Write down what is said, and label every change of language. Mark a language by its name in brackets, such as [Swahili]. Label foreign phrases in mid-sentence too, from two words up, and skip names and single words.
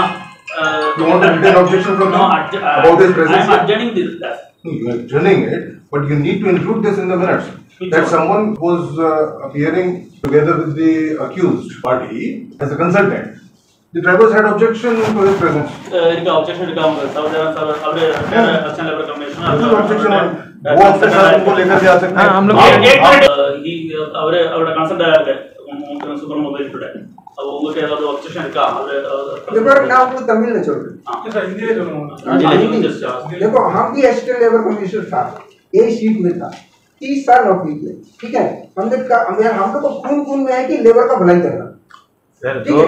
[English] You want a written objection from No, him about his presence? I am adjourning this. No, you are adjourning it, but you need to include this in the minutes. Which That one? someone was appearing together with the accused party as a consultant. The drivers had objection to his presence. [Hindi] इनका objection इनका अब अच्छा [English] labour commissioner This is objection on. [Hindi] वो अपने साथ उनको लेकर के आ सकते हैं. हम लोग एक मिनट ही [Kannada] ಅವರ ಕನ್ಸಲ್ಟ್ ಆಗಿದೆ [English] super mobile today [Hindi] अब उनके अलग ऑब्जेक्शन का लेबर ना वो तमिल में चल रहे सर हिंदी में देखो हम भी [English] assistant labour commissioner [Hindi] था, ए सीट में था, 30 साल नौकरी की, ठीक है। हम लोग को खून में है कि लेबर का भलाई करना, ठीक है।